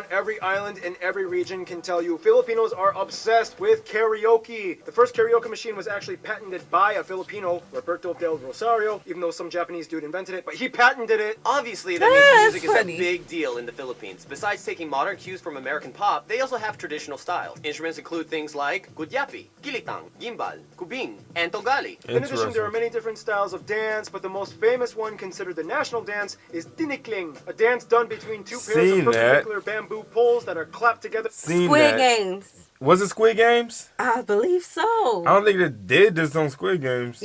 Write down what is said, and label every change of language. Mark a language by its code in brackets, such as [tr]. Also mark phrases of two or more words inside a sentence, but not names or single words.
[en] on every island in every region can tell you Filipinos are obsessed with karaoke. The first karaoke machine was actually patented by a Filipino, Roberto del Rosario, even though some Japanese dude invented it, but he patented it. Obviously, that means music is funny. a big deal in the Philippines. Besides taking modern cues from American pop, they also have traditional styles. Instruments include things like gudyapi, gilitang, gimbal, kubing, and togali. In addition, there are many different styles of dance, but the most famous one considered the national dance is tinikling, a dance done between two pairs of perpendicular bamboo poles that are clapped together. Squid Games. Was it Squid Games? I believe so. I don't think they did this on Squid Games.